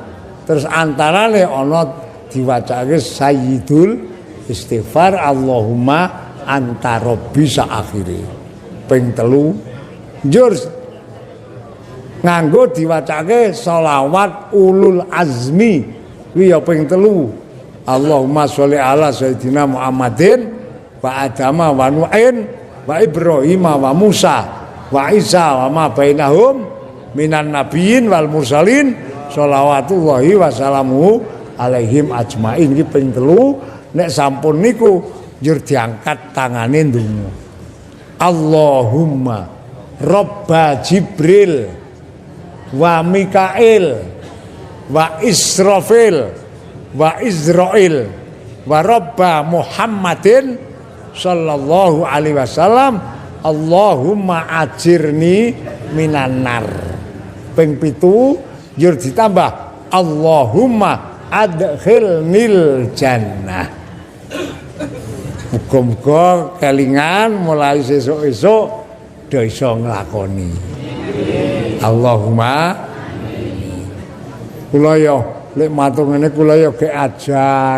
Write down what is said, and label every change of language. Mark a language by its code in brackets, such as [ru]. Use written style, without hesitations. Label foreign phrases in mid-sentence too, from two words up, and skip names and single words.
[jv] Terus antarane ana diwacake [ar] سيد الاستغفار اللهم أنت ربي [jv] sak akhire. Ping 3 njur nganggo diwacake sholawat [ar] أولي العزم [jv] kuwi ya ping 3. [ar] اللهم صل على سيدنا محمد وآدم ونوح وإبراهيم وموسى وعيسى وما بينهم من النبيين والمرسلين صلوات الله وسلامه عليهم أجمعين. [jv] Iki ping 3. Nek sampun niku njur diangkat tangane ndonga. [ar] اللهم رب جبريل وميكائيل وإسرافيل وإسرائيل ورب محمد صلى الله عليه وسلم اللهم أجرني من النار. [jv] Ping 7 njur ditambah [ar] اللهم أدخلني الجنة. [jv] Muga-muga kelingan mulai sesuk-esuk do iso nglakoni. Allahumma kula ya lek matur ngene kula ya ge ajar.